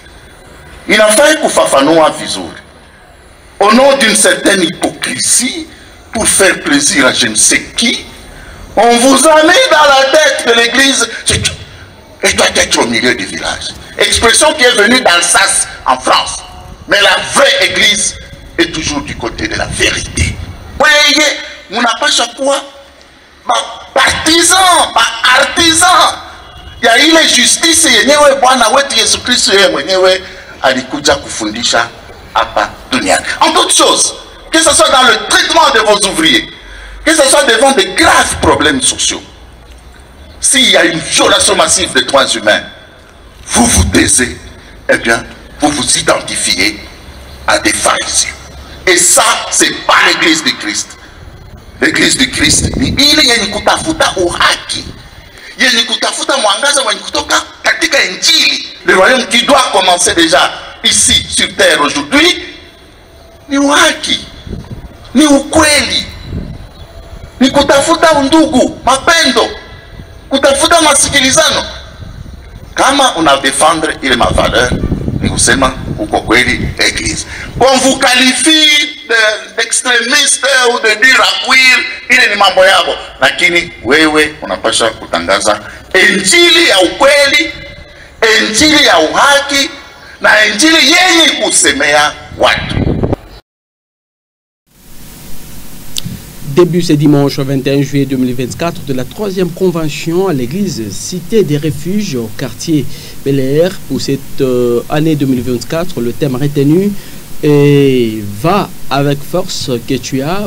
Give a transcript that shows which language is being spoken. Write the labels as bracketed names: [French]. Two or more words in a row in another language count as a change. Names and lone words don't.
[French] Il a fallu pour Fafanoa Vizour, au nom d'une certaine hypocrisie, pour faire plaisir à je ne sais qui, on vous a mis dans la tête de l'église, elle doit être au milieu du village. Expression qui est venue d'Alsace en France. Mais la vraie église est toujours du côté de la vérité. Voyez, on n'a pas chaque fois partisan, artisan. Il y a eu les justices, [Swahili] yenyewe Bwana wetu Yesu Kristo yeye mwenyewe alikuja kufundisha hapa duniani. [French] En toutes choses, que ce soit dans le traitement de vos ouvriers, que ce soit devant de graves problèmes sociaux, s'il y a une violation massive des droits humains, vous vous taisez, eh bien, vous vous identifiez à des pharisiens. Et ça, c'est pas l'église du Christ. L'église du Christ [Swahili] ni ile yenye kutafuta uhaki, yenye kutafuta mwangaza wenye kutoka katika Injili. [French] Le royaume qui doit commencer déjà ici sur terre aujourd'hui [Swahili] ni uhaki, ni ukweli, ni kutafuta undugu, mapendo, kutafuta masikilizano. Kama unadefendre ile mavaleur, ni kusema uko kweli église. [French] Qu'on vous qualifie d'extrémiste ou de dur à cuire, [Swahili] ile ni mambo yako, lakini wewe unapaswa kutangaza injili ya ukweli, injili ya uhaki na injili yenye kusemea watu. [French] Début ce dimanche 21 juillet 2024 de la 3e convention à l'église Cité des Refuges au quartier Bel Air. Pour cette année 2024, le thème retenu est « Va avec force que tu as ».